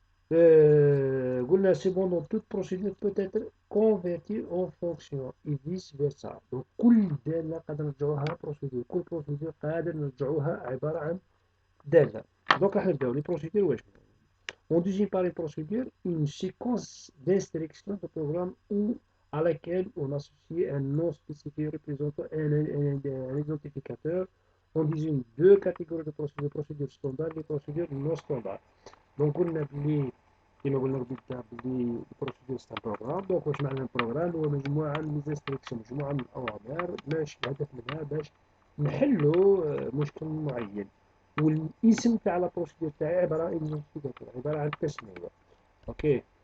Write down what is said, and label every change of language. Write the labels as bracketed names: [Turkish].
[Arabic] قلنا [French] cependant toute procédure peut être convertie en fonction et vice versa. [Arabic] donc كل دالة قادر نرجعوها بروسيدور، كل بروسيدور قادر نرجعوها عبارة عن دالة. دونك راح نبداو لي بروسيدور واش. [French] On désigne par les procédures une séquence d'instructions de programme ou à laquelle on associe un nom spécifique représentant un identificateur. On désigne deux catégories de procédures: procédures standards et procédures non standards. [Arabic] دونك قلنا بلي كيما قلنا قبيله بلي البروسيدور سي بروغرام. دونك واش معنى البروغرام؟ هو مجموعه من ليزانستركسيون، مجموعه من الاوامر باش الهدف منها باش نحلوا مشكل معين. والاسم تاع لا بروسيدور تاعي عباره عن ايدنتيفيكاتور، عباره عن تسميه. اوكي.